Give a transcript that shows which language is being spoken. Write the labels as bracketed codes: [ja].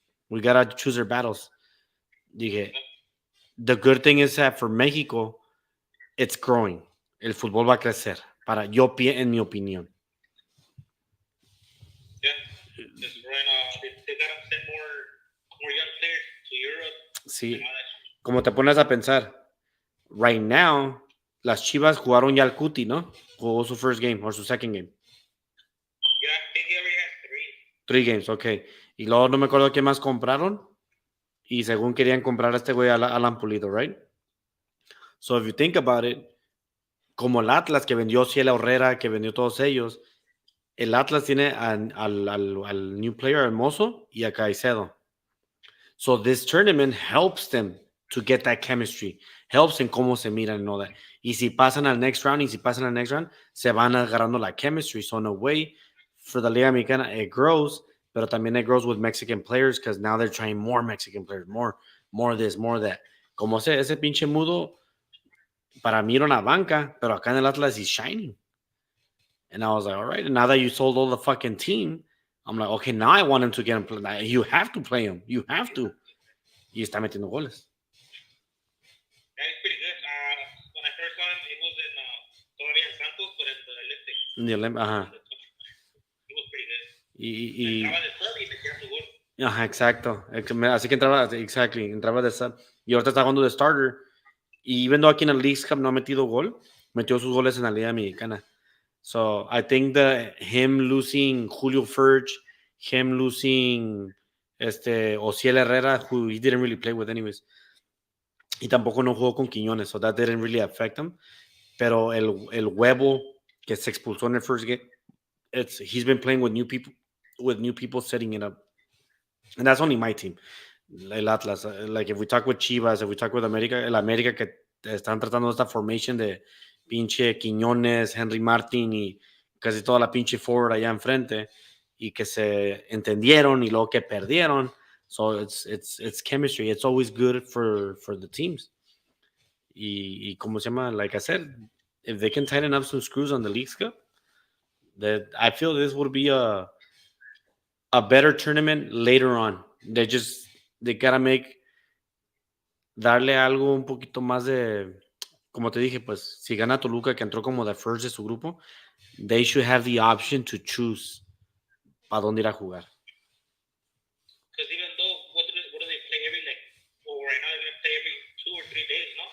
[en] We gotta choose our battles. Dije, the good thing is that for Mexico, it's growing. [es] El fútbol va a crecer. En mi opinión. [en] Yeah, it's growing. They gotta send more young [es] Sí, como te pones a pensar, [en] right now, [es] las Chivas jugaron ya al Cuti, ¿no? Jugó su [en] first game [es] o su [en] second game. Yeah, I think he already has 3. 3 games, ok. [es] Y luego no me acuerdo qué más compraron. Y según querían comprar a este güey Alan Pulido, right? [en] So if you think about it, [es] como el Atlas que vendió Ciela Herrera, que vendió todos ellos, el Atlas tiene al [en] new player [es] Hermoso y a Caicedo. [en] So this tournament helps them to get that chemistry, helps [es] en cómo se miran [en] and all that. [es] Y si pasan al [en] next round, [es] se van agarrando la chemistry. [en] So in a way, for the Liga Mexicana, it grows, [es] pero también [en] it grows with Mexican players because now they're trying more Mexican players, more this, more that. [es] Como ese pinche mudo, para mí era una banca, pero acá en el Atlas [en] he's shining. And I was like, all right. And now that you sold all the fucking team, I'm like, okay, now I want him to get him. You have to play him. You have to. [es] Y está metiendo goles. [en] That is pretty good. When I first saw him, it was in [es] todavía en [en] Santos, but in the Olympics. [es] En el Olympics, ajá. [en] It was pretty good. [es] Y entraba de sub y metía su gol. Ajá, exacto. Así que entraba, entraba de sub. Y ahorita está jugando de starter. Y viendo aquí en el Leagues Cup no ha metido gol, metió sus goles en la Liga Mexicana. [en] So I think that him losing Julio Furch, him losing Ociel Herrera, who he didn't really play with anyways. [es] Y tampoco no jugó con Quiñones, [en] so that didn't really affect him. [es] Pero el huevo que se expulsó en el [en] first game, he's been playing with new people setting it up. And that's only my team. [es] El Atlas, [en] like if we talk with Chivas, if we talk with América, [es] el América que están tratando esta formation de pinche Quiñones, Henry Martin y casi toda la pinche forward allá enfrente y que se entendieron y luego que perdieron. [en] So it's chemistry. It's always good for the teams. [es] Y como se llama, [en] like I said, if they can tighten up some screws on the Leagues Cup, that I feel this would be a better tournament later on. They gotta [es] darle algo un poquito más de, como te dije, pues si gana Toluca que entró como [en] the first [es] de su grupo, [en] they should have the option to choose [es] para dónde ir a jugar. [en] Because even though, what do they play every, like, well, right now they're going to play every 2 or 3 days, ¿no?